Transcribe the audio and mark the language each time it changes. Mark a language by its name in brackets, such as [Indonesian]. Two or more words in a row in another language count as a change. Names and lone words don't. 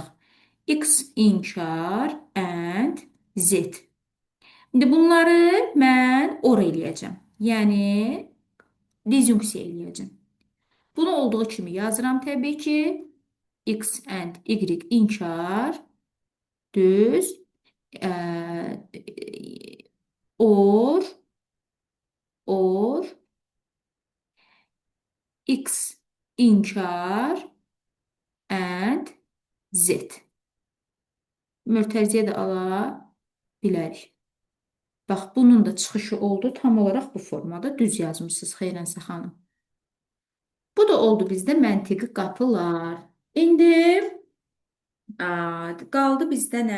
[Azerbaijani] X inkar and Z. İndi bunları mən or eləyəcəm. Yəni disjunksiya eləyəcəm. Bunu olduğu kimi yazıram təbii ki. X and Y inkar düz or or X inkar and Z. Mörtəziyə də ala bilərik. Bax, bunun da çıxışı oldu. Tam olaraq bu formada düz yazmışsınız Xeyrənsə xanım. Bu da oldu bizdə məntiqi qapılar. İndi qaldı bizdə nə?